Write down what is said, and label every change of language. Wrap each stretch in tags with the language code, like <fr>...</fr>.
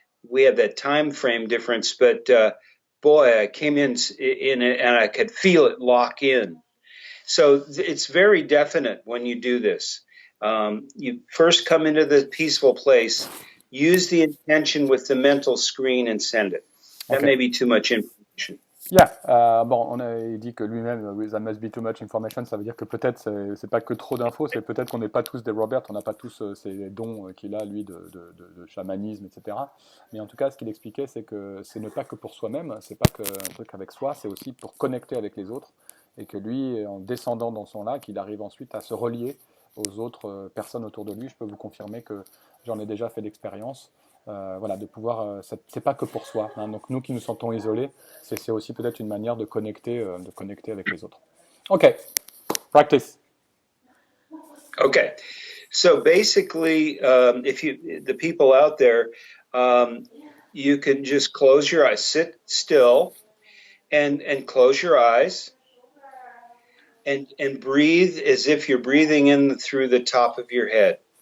<en>We have that time frame difference, but boy, I came in and I could feel it lock in. So it's very definite when you do this. You first come into the peaceful place, use the intention with the mental screen and send it. That may be too much information.</en> <fr>Yeah, bon, on a dit que lui-même,</fr> <en>that must be too much information,</en> <fr>ça veut dire que peut-être c'est pas que trop d'infos, c'est peut-être qu'on n'est pas tous des Robert, on n'a pas tous ces dons qu'il a, lui, de chamanisme, etc. Mais en tout cas, ce qu'il expliquait, c'est que ce n'est pas que pour soi-même, c'est pas qu'un truc avec soi, c'est aussi pour connecter avec les autres, et que lui, en descendant dans son lac, il arrive ensuite à se relier aux autres personnes autour de lui. Je peux vous confirmer que j'en ai déjà fait l'expérience. Voilà, de pouvoir, c'est pas que pour soi. Hein. Donc nous qui nous sentons isolés, c'est aussi peut-être une manière de connecter avec les autres.</fr> <en>Okay, practice. Okay, so basically, if the people out there, you can just close your eyes, sit still, and close your eyes, and breathe as if you're breathing in through the top of your head.</en>